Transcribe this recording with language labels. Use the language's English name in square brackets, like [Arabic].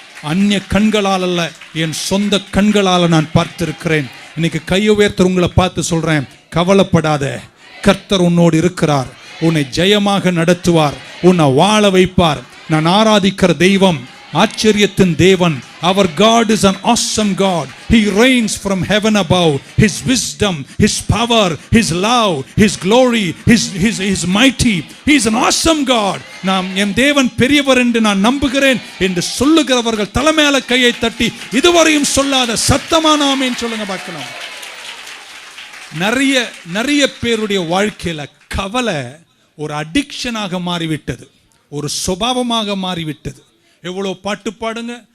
[Tamil] அந்நிய கண்களால் அல்ல, என் சொந்த கண்களால் நான் பார்த்திருக்கிறேன். இன்னைக்கு கையை உயர்த்த உங்களை பார்த்து சொல்றேன், கவலைப்படாத, கர்த்தர் உன்னோடு இருக்கிறார். உன்னை ஜெயமாக நடத்துவார், உன்னை வாழ வைப்பார். நான் ஆராதிக்கிற தெய்வம் ஆச்சரியத்தின் தேவன். [English] Our God is an awesome God. He reigns from heaven above. His wisdom, His power, His love, His glory, His mighty. He is an awesome God. [Tamil] நாம் என் தேவன் பெரியவர் என்று நான் நம்புகிறேன் என்று சொல்லுகிறவர்கள் தலைமையில கையை தட்டி இதுவரையும் சொல்லாத சத்தமான ஆமென் சொல்லுங்க பார்க்கலாம். நிறைய பேருடைய வாழ்க்கையில கவலை ஒரு அடிக்ஷனாக மாறிவிட்டது, ஒரு சுபாவமாக மாறிவிட்டது. எவ்வளோ பாட்டு பாடுங்க,